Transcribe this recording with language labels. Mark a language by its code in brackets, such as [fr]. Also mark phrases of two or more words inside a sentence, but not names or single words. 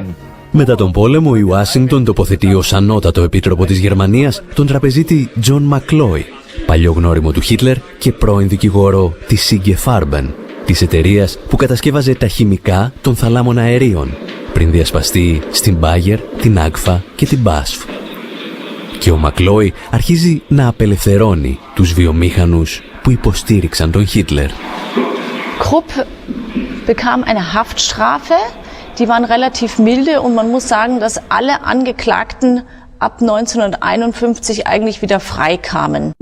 [el] Μετά τον πόλεμο, η Ουάσιγκτον τοποθετεί ως ανώτατο επίτροπο της Γερμανίας τον τραπεζίτη John McCloy, παλιό γνώριμο του Χίτλερ και πρώην δικηγόρο της IG Farben, της εταιρείας που κατασκεύαζε τα χημικά των θαλάμων αερίων, πριν διασπαστεί στην Bayer, την Agfa και την BASF. Και ο McCloy αρχίζει να απελευθερώνει τους βιομήχανους που υποστήριξαν τον Χίτλερ. [de] Krupp bekam eine Haftstrafe, die waren relativ milde und man muss sagen, dass alle Angeklagten ab 1951 eigentlich wieder freikamen.